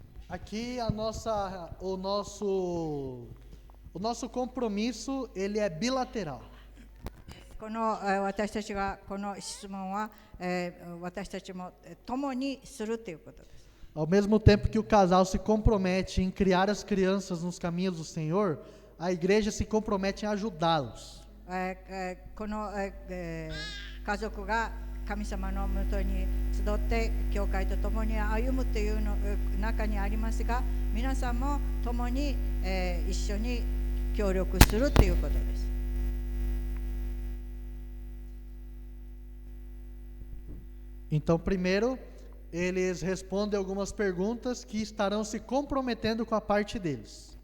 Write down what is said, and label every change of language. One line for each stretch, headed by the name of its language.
Portuguese: Aqui o nosso compromisso ele é bilateral.
Japanese: この私たちがこの質問は私たちも共にするということです。
Portuguese: Ao mesmo tempo que o casal se compromete em criar as crianças nos caminhos do Senhor, a igreja se compromete em ajudá-los.
Japanese: この、家族が神様のもとに集って教会と共に歩むというの中にありますが、皆さんも共に、一緒に協力するということです。
Portuguese: Então, primeiro, eles respondem algumas perguntas que estarão se comprometendo com a parte deles.